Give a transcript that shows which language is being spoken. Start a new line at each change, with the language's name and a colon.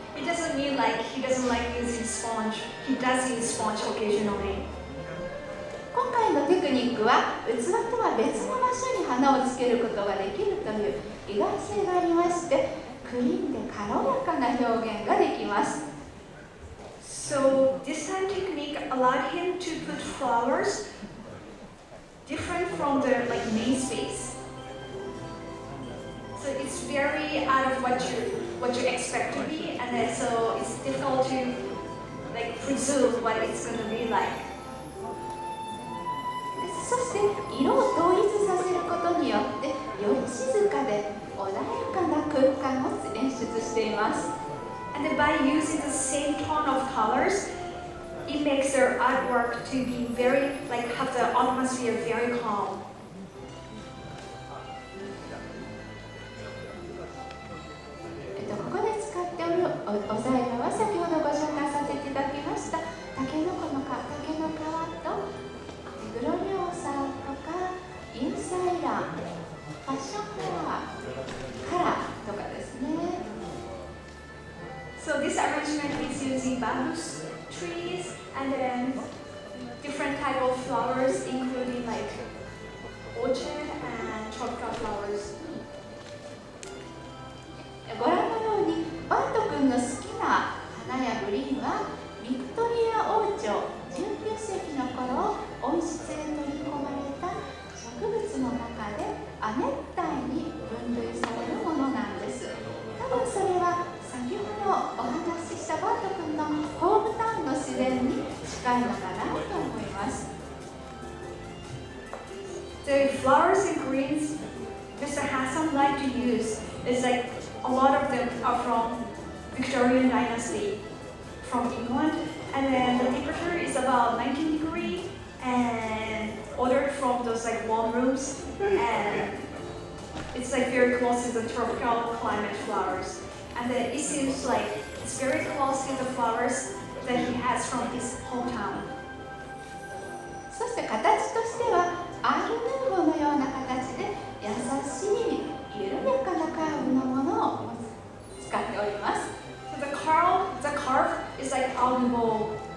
English: It doesn't mean like he doesn't like using sponge. He does use sponge occasionally.
Japanese: 今回のテクニックは器とは別の場所に花をつけることができるという意外性がありまして、クリーンで軽やかな表現ができます。
English: So this time technique allowed him to put flowers different from the like main space. very out of what you expect to be, and then so it's difficult to like presume what it's going to be like.
Japanese: そして色を統一させることによってより静かで穏やかな空間を演出しています。
English: And then by using the same tone of colors, it makes their artwork to be very, like, have the atmosphere very calm.
Japanese: ここで使っておるお材料は先ほどご紹介させていただきました竹の皮とグロリオーサとかインサイラン、ファッションカラーとかですね。
English: So this arrangement is using bamboo trees and then different type of flowers, including like orchid and tropical flowers.
Japanese: ご覧のようにバート君の好きな花やグリーンはビクトリア王朝19世紀の頃温室へ取り込まれた植物の中で亜熱帯に分類されるものなんです。多分それは先ほどお話ししたバート君のホームタウンの自然に近いのかなと思います。
English: The flowers and greens Mr. Hassam liked to use is like a lot of them are from Victorian dynasty from England, and then the temperature is about 19 degrees and ordered from those like warm rooms, and it's like very close to the tropical climate flowers. And then it seems like it's very close to the flowers that he has from his hometown.
Japanese: そして形としてはアール・ヌーボーのような形で優しい緩やかなカーブのものを使っております。
English: So the carve is like Art Nouveau.